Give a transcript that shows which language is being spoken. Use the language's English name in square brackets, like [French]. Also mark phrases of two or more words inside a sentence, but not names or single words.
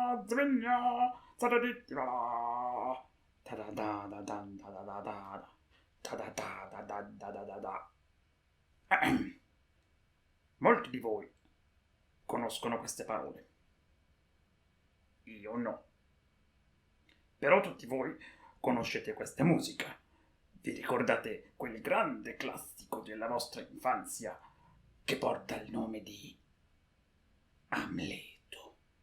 [Italian] sveglia, ta-da-di-di-da-da, ta-da-da-da-da-da-da-da, ta-da-da-da-da-da-da-da. Molti di voi conoscono queste parole. Io no. Però tutti voi conoscete questa musica. Vi ricordate quel grande classico della vostra infanzia che porta il nome di Amleto?